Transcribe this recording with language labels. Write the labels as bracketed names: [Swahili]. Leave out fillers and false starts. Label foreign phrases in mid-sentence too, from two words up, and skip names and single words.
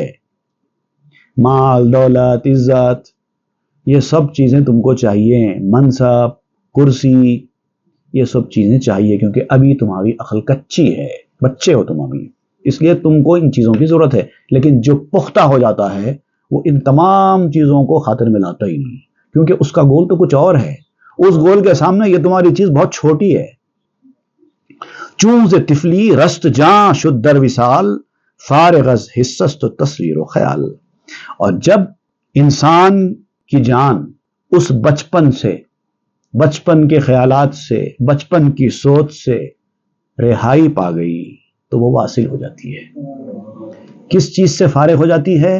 [Urdu] مال، دولت، عزت، یہ سب چیزیں تم کو چاہیے، منصب، کرسی، یہ سب چیزیں چاہیے، کیونکہ ابھی تمہاری عقل کچی ہے، بچے ہو تم ابھی، اس لیے تم کو ان چیزوں کی ضرورت ہے۔ لیکن جو پختہ ہو جاتا ہے وہ ان تمام چیزوں کو خاطر میں لاتا ہی نہیں، کیونکہ اس کا گول تو کچھ اور ہے، اس گول کے سامنے یہ تمہاری چیز بہت چھوٹی ہے۔ [Persian] چون ز طفلی رست جاں شد در وصال فارغ از حسست و تصویر و خیال۔ [Urdu] اور جب انسان کی جان اس بچپن سے، بچپن کے خیالات سے، بچپن کی سوچ سے رہائی پا گئی تو وہ واصل ہو جاتی ہے۔ کس چیز سے فارغ ہو جاتی ہے؟